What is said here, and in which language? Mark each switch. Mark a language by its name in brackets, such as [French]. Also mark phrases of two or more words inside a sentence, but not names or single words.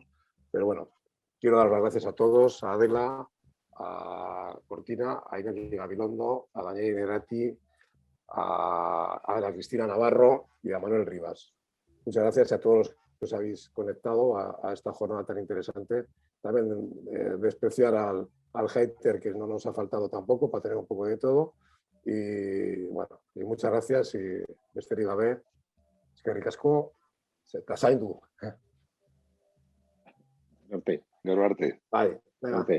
[Spanish] Pero bueno, quiero dar las gracias a todos, a Adela, a Cortina, a Iñaki Gabilondo, a Daniel Inerati, a Ana Cristina Navarro y a Manuel Rivas. Muchas gracias a todos los que os habéis conectado a esta jornada tan interesante. También despreciar al hater, que no nos ha faltado tampoco, para tener un poco de todo. Y bueno, y muchas gracias y [Basque] besterik gabe, eskerrik asko, eta zaindu. Gero arte. Bai, venga.